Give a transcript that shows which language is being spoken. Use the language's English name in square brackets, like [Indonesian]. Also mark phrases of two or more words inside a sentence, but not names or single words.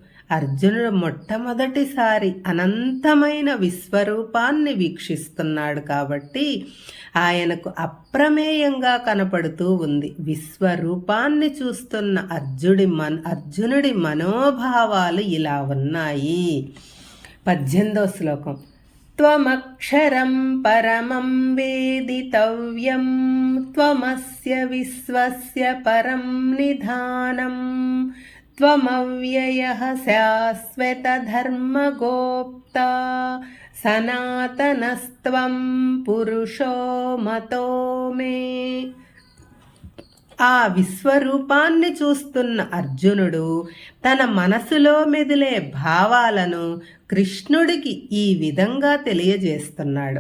[Telugu] అర్జునుడు మొట్టమొదటిసారి అనంతమైన విశ్వరూపాన్ని వీక్షిస్తున్నాడు కాబట్టి ఆయనకు అప్రమేయంగా కనపడుతూ ఉంది. విశ్వరూపాన్ని చూస్తున్న అర్జునుడి మనోభావాలు ఇలా ఉన్నాయి. 18వ శ్లోకం. [Sanskrit] త్వమక్షరం పరమం వేదితవ్యం త్వమస్య విశ్వస్య పరం నిధానం త్వమవ్యయః శాశ్వత ధర్మగోప్తా సనాతనస్త్వం పురుషో మతో మే. [Telugu] ఆ విశ్వరూపాన్ని చూస్తున్న అర్జునుడు తన మనసులో మెదిలే భావాలను కృష్ణుడికి ఈ విధంగా తెలియజేస్తున్నాడు.